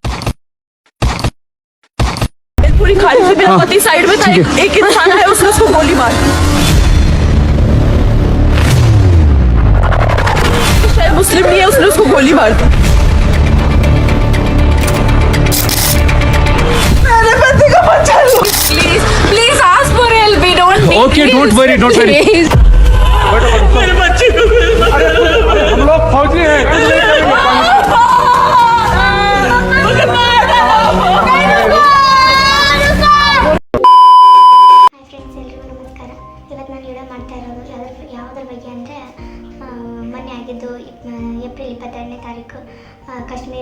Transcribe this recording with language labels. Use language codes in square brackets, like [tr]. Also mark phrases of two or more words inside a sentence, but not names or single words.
[hi] पूरी खाली से मेरा पति साइड में था, एक इंसान है उसने उसको गोली मार, शायद मुस्लिम नहीं है, उसने उसको गोली मार दी। मेरे पति को बचा लो [en] please, please ask for help, we don't need. OK, don't worry, don't worry. [hi] मेरे बच्चे को हम लोग फौजी हैं। [kn] ಯಾವುದ್ರ ಬಗ್ಗೆ ಅಂದರೆ ಮೊನ್ನೆ ಆಗಿದ್ದು ಏಪ್ರಿಲ್ 22ನೇ ತಾರೀಕು ಕಾಶ್ಮೀರ